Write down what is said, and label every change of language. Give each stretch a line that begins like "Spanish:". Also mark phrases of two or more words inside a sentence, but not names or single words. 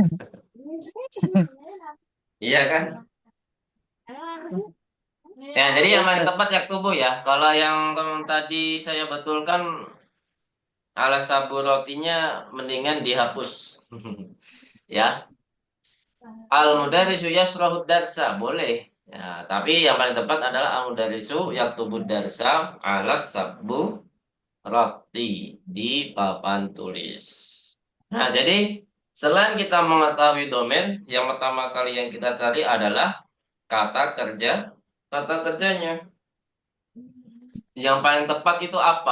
Indonesian: Iya kan? Ya, jadi yang paling Ustaz. tepat yaktubu ya. Kalau yang tadi saya betulkan ala saburatinya mendingan dihapus. Ya.
Arabic: المدرس يشرح الدرس, boleh.
Indonesian: Ya, tapi yang paling tepat adalah
Arabic: المدرس يكتب الدرس على السبورة
Indonesian: di papan tulis. Nah, jadi selain kita mengetahui domain, yang pertama kali yang kita cari adalah kata kerja. Kata kerjanya yang paling tepat itu apa?